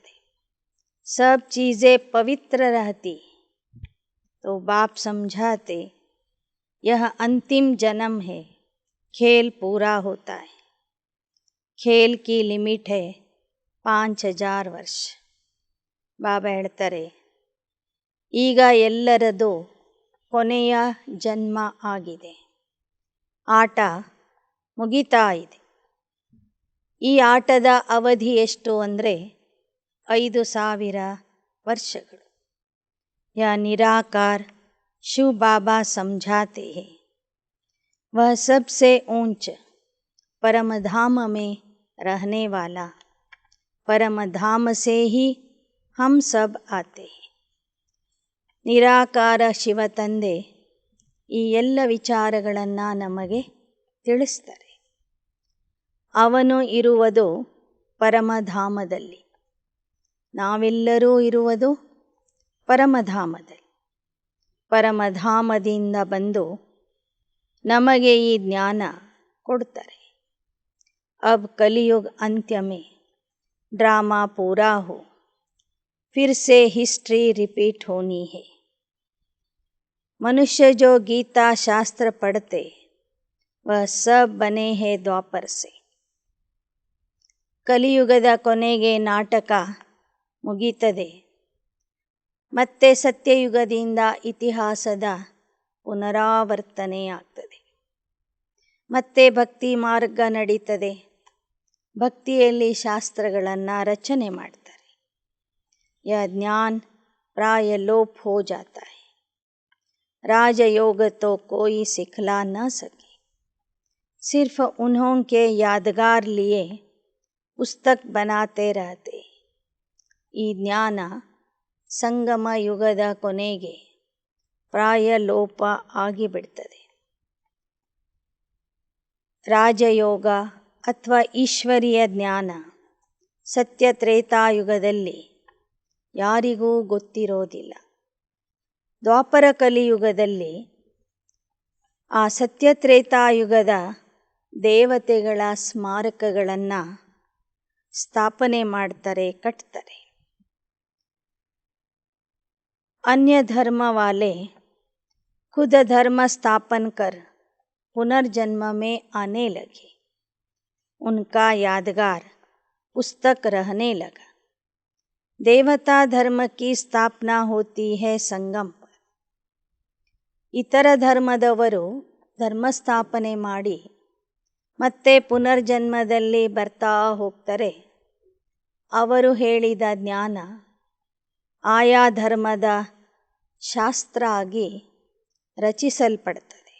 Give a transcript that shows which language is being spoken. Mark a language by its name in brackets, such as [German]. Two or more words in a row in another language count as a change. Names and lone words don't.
[Hindi] सब चीज़ें पवित्र रहती. तो बाप समझाते यह अंतिम जन्म है, खेल पूरा होता है. खेल की लिमिट है 5000 ವರ್ಷ. [Kannada] ಬಾಬಾ ಹೇಳ್ತಾರೆ, ಈಗ ಎಲ್ಲರದು ಕೊನೆಯ ಜನ್ಮ ಆಗಿದೆ, ಆಟ ಮುಗಿತಾ ಇದೆ. ಈ ಆಟದ ಅವಧಿ ಎಷ್ಟು ಅಂದರೆ 5000 ವರ್ಷಗಳು. [Hindi] यह निराकार शिव बाबा समझाते हैं, वह सबसे ऊंच परम धाम में रहने वाला, परम धाम से ही हम सब आते हैं. [Kannada] ನಿರಾಕಾರ ಶಿವ ತಂದೆ ಈ ಎಲ್ಲ ವಿಚಾರಗಳನ್ನು ನಮಗೆ ತಿಳಿಸ್ತಾರೆ. ಅವನು ಇರುವುದು ಪರಮಧಾಮದಲ್ಲಿ, ನಾವೆಲ್ಲರೂ ಇರುವುದು ಪರಮಧಾಮದಲ್ಲಿ. ಪರಮಧಾಮದಿಂದ ಬಂದು ನಮಗೆ ಈ ಜ್ಞಾನ ಕೊಡ್ತಾರೆ. [Hindi] अब कलयुग अंत्य में ड्रामा पूरा हो, फिर से [English] history repeat [Hindi] होनी है. मनुष्य जो गीता शास्त्र पढ़ते वह सब बने हैं द्वापर से. [Kannada] ಕಲಿಯುಗದ ಕೊನೆಗೆ ನಾಟಕ ಮುಗೀತದೆ. ಮತ್ತೆ ಸತ್ಯಯುಗದಿಂದ ಇತಿಹಾಸದ ಪುನರಾವರ್ತನೆಯಾಗ್ತದೆ. ಮತ್ತೆ ಭಕ್ತಿ ಮಾರ್ಗ ನಡೀತದೆ. ಭಕ್ತಿಯಲ್ಲಿ ಶಾಸ್ತ್ರಗಳನ್ನು ರಚನೆ ಮಾಡ್ತಾರೆ. [Hindi] यह ज्ञान प्राय लोप हो जाता है. राजयोग तो कोई सिखला न सके, सिर्फ उन्हों के यादगार लिए पुस्तक बनाते रहते. [Kannada] ಈ ಜ್ಞಾನ ಸಂಗಮ ಯುಗದ ಕೊನೆಗೆ ಪ್ರಾಯ ಲೋಪ ಆಗಿಬಿಡ್ತದೆ. ರಾಜಯೋಗ ಅಥವಾ ಈಶ್ವರೀಯ ಜ್ಞಾನ ಸತ್ಯತ್ರೇತಾಯುಗದಲ್ಲಿ ಯಾರಿಗೂ ಗೊತ್ತಿರೋದಿಲ್ಲ. ದ್ವಾಪರ ಕಲಿಯುಗದಲ್ಲಿ ಆ ಸತ್ಯತ್ರೇತಾಯುಗದ ದೇವತೆಗಳ ಸ್ಮಾರಕಗಳನ್ನು ಸ್ಥಾಪನೆ ಮಾಡ್ತಾರೆ, ಕಟ್ತಾರೆ. [Hindi] अन्य धर्म वाले खुद धर्म स्थापन कर पुनर्जन्म में आने लगे. उनका यादगार पुस्तक रहने लगा. देवता धर्म की स्थापना होती है संगम पर. [Kannada] इतर ಧರ್ಮದವರು ಧರ್ಮ ಸ್ಥಾಪನೆ ಮಾಡಿ ಮತ್ತೆ ಪುನರ್ಜನ್ಮದಲ್ಲಿ ಬರ್ತಾ ಹೋಗ್ತಾರೆ. ಅವರು ಹೇಳಿದ ಜ್ಞಾನ ಆಯಾ ಧರ್ಮದ ಶಾಸ್ತ್ರ ಆಗಿ ರಚಿಸಲ್ಪಡ್ತದೆ.